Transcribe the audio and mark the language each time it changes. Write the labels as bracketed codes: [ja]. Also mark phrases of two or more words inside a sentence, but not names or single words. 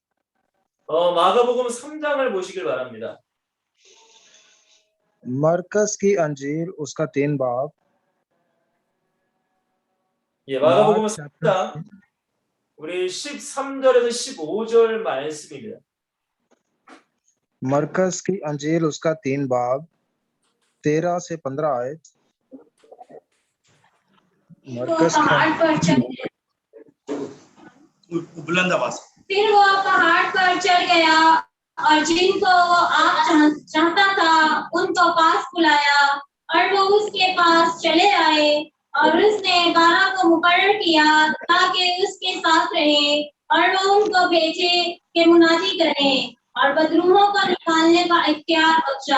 [ko] 마가복음 3장을 보시길 바랍니다. [ur] مرقس کی انجیل اس کا 3 باب [ko] 예, 마가복음 [ur] मार्क [ko] 3장 우리 13절에서 15절 말씀입니다. [ur] مرقس کی انجیل اس کا 3 باب 13 سے 15 آیت مرقس پہاڑ پر چڑھ بلند آواز پھر وہ پہاڑ پر چڑھ گیا اور جن کو وہ آپ چاہتا تھا ان کو پاس بلایا اور وہ اس کے پاس چلے آئے اور اس نے 12 کو مقرر کیا تاکہ اس کے ساتھ رہے اور وہ ان کو بھیجے کہ منادی کریں اور بدروحوں کو نکالنے کا اختیار بخشا